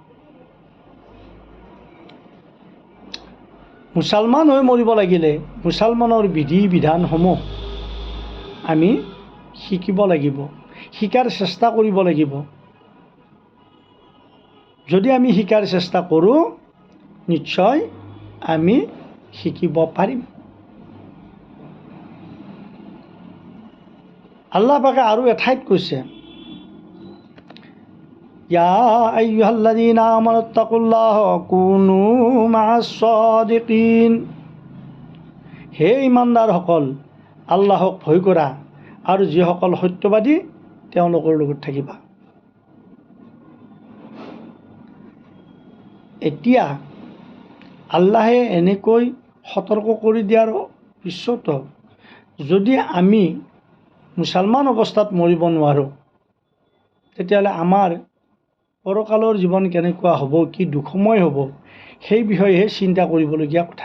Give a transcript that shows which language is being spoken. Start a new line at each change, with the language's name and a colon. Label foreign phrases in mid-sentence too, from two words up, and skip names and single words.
Assamese: মুছলমান হৈ মৰিব লাগিলে মুছলমানৰ বিধি বিধানসমূহ আমি শিকিব লাগিব, শিকাৰ চেষ্টা কৰিব লাগিব। যদি আমি শিকাৰ চেষ্টা কৰোঁ, নিশ্চয় আমি শিকিব পাৰিম। আল্লাহ পাকে আৰু এঠাইত কৈছে,
Arabic: يا أيها الذين آمنوا اتقوا الله كونوا مع الصادقين.
Assamese: হে ইমানদাৰসকল, আল্লাহক ভয় কৰা আৰু যিসকল সত্যবাদী তেওঁলোকৰ লগত থাকিবা। এতিয়া আল্লাহে এনেকৈ সতৰ্ক কৰি দিয়াৰ পিছতো যদি আমি মুছলমান অৱস্থাত মৰিব নোৱাৰোঁ, তেতিয়াহ'লে আমাৰ পৰকালৰ জীৱন কেনেকুৱা হ'ব, কি দুখময় হ'ব, সেই বিষয়েহে চিন্তা কৰিবলগীয়া কথা।